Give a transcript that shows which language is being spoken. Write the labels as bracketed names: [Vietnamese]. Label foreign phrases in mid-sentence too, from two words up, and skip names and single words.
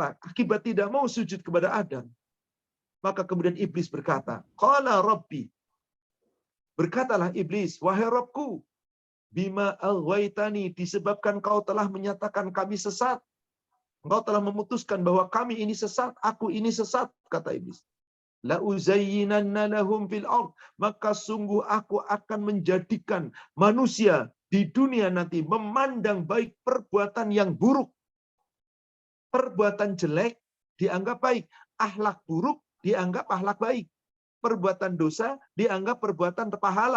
[Indonesian] Akibat tidak mau sujud kepada Adam. Maka kemudian iblis berkata, [Arabic] قال رب. [Indonesian] Berkatalah iblis, wahai Rabbku, [Arabic] بما أغويتني, [Indonesian] disebabkan kau telah menyatakan kami sesat. Engkau telah memutuskan bahwa kami ini sesat, aku ini sesat, kata iblis. [Arabic] لأزينن لهم في الأرض, [Indonesian] maka sungguh aku akan menjadikan manusia di dunia nanti memandang baik perbuatan yang buruk. Perbuatan jelek dianggap baik, akhlak buruk dianggap akhlak baik. Perbuatan dosa dianggap perbuatan pahala.